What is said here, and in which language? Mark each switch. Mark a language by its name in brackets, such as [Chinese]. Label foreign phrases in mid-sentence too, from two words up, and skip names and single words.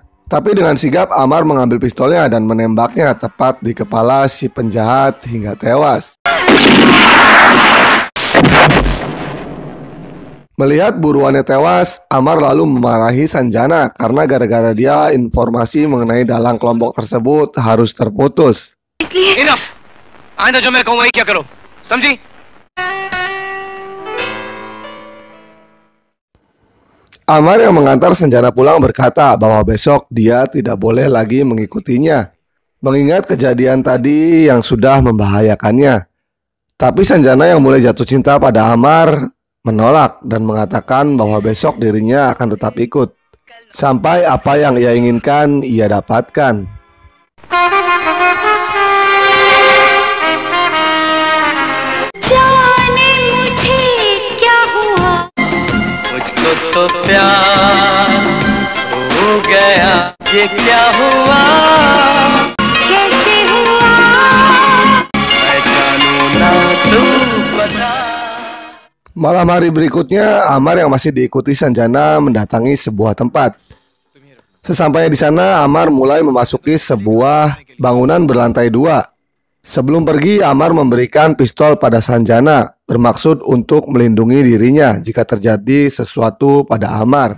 [Indonesian] Tapi dengan sigap Amar mengambil pistolnya dan menembaknya tepat di kepala si penjahat hingga tewas. Melihat buruannya tewas, Amar lalu memarahi Sanjana karena gara-gara dia informasi mengenai dalang kelompok tersebut harus terputus. [Hindi] Enough. आइंदा जो मैं कहूँ वही क्या करो, समझी? [Indonesian] Amar yang mengantar Sanjana pulang berkata bahwa besok dia tidak boleh lagi mengikutinya, mengingat kejadian tadi yang sudah membahayakannya. Tapi Sanjana yang mulai jatuh cinta pada Amar menolak dan mengatakan bahwa besok dirinya akan tetap ikut, sampai apa yang ia inginkan ia dapatkan. [Hindi] मुझको तो प्यार हो गया, ये क्या हुआ, कैसे हुआ, मैं जानू ना तू बता. [Indonesian] Malam hari berikutnya, Amar yang masih diikuti Sanjana mendatangi sebuah tempat. Sesampainya di sana, Amar mulai memasuki sebuah bangunan berlantai 2. Sebelum pergi, Amar memberikan pistol pada Sanjana, bermaksud untuk melindungi dirinya jika terjadi sesuatu pada Amar.